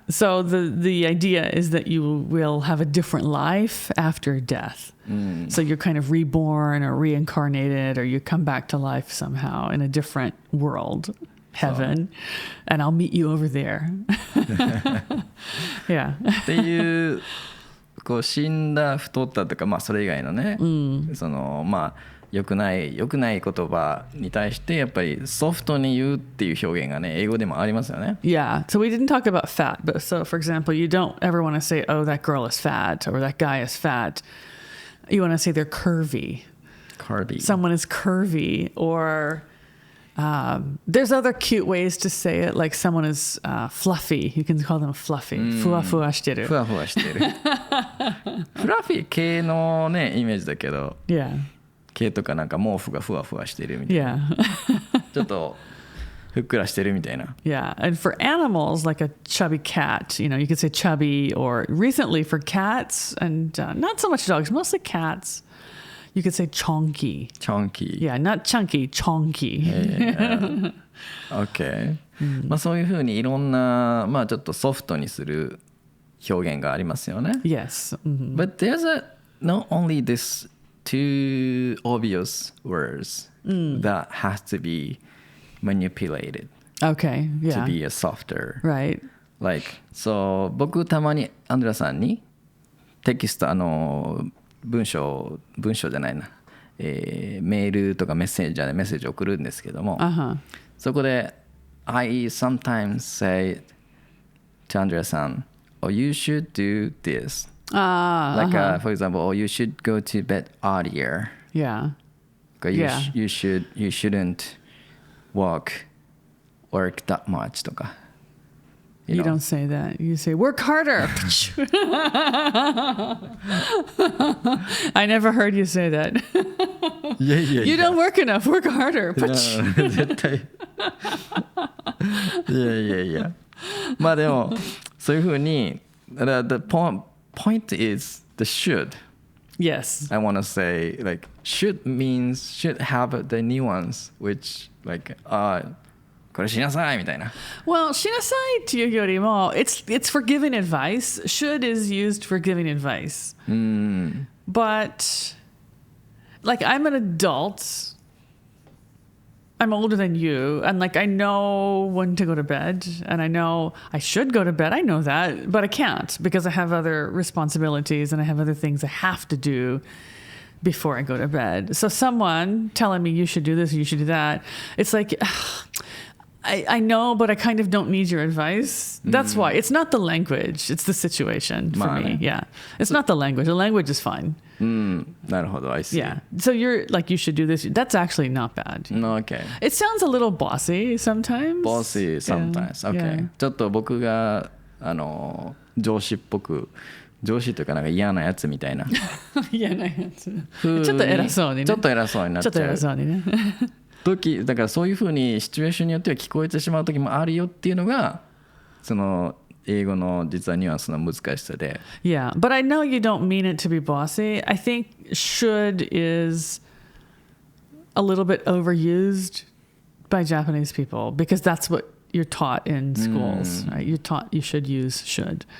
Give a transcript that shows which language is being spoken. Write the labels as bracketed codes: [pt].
[en] So the idea is that you will have a different life after death. So you're kind of reborn or reincarnated or you come back to life somehow in a different world. Heaven, and I'll meet you over there. Yeah. [ja] っていうこう死んだ太ったとかまあそれ以外のね、そのまあ良くない言葉に対してやっぱりソフトに言うっていう表現がね英語でもありますよね。 [en] Yeah. So we didn't talk about fat, but so for example, you don't ever want to say, "Oh, that girl is fat" or "That guy is fat." You want to say they're curvy. Curvy. Someone is curvy, or there's other cute ways to say it, like someone is fluffy. You can call them fluffy. [ja] ふわふわしてる。ふわふわしてる。フラフィー系のねイメージだけど。 [en] Yeah. [ja] 系とかなんか毛布がふわふわしてるみたいな。 [en] Yeah. [ja] ちょっとふっくらしてるみたいな。 [en] Yeah. And for animals, like a chubby cat, you could say chubby, or recently for cats and not so much dogs, mostly cats. You could say chonky. Chonky. Yeah, not chunky, chonky. Yeah. Okay. [ja] まあそういうふうにいろんなまあちょっとソフトにする表現がありますよね。 [en] Yes. But there's not only this two obvious words that has to be manipulated Okay. Yeah. to be a softer. Right. Like, so [ja] 僕たまにアンドレアさんにテキスト文章じゃないな、メールとかメッセージを送るんですけども、そこで [en] I sometimes say to Andrea さん oh you should do this like for example oh you should go to bed earlier Yeah. you shouldn't work that much とか。 You don't say that. You say, work harder. I never heard you say that. You don't work enough. Work harder. [ja] 絶対。いや。まあでも、そういうふうに、 [en] the point is the should.Yes. I want to say like should have the nuance which like [ja] これしなさいみたいな。 [en] Well, [ja] しなさいっていうよりも [en] it's for giving advice. Should is used for giving advice. But like I'm an adult. I'm older than you, and like I know when to go to bed, and I know I should go to bed. I know that, but I can't because I have other responsibilities and I have other things I have to do before I go to bed. So someone telling me you should do this or you should do that, it's like I know, but I kind of don't need your advice. That's why. It's not the language, it's the situation for me. Yeah. It's not the language. The language is fine. [ja] なるほど、 [en] I see. Yeah. So you're like, you should do this. That's actually not bad. Okay. It sounds a little bossy sometimes. Bossy sometimes. Okay. Yeah. [ja] ちょっと僕が上司っぽく、上司というかなんか嫌なやつみたいな。嫌なやつ。ちょっと偉そうにね。ちょっと偉そうになっちゃう。ちょっと偉そうにね。だからそういうふうにシチュエーションによっては聞こえてしまう時もあるよっていうのがその英語の実はニュアンスの難しさで。 [en] Yeah, but I know you don't mean it to be bossy. I think should is a little bit overused by Japanese people because that's what you're taught in schools, right? You're taught you should use should.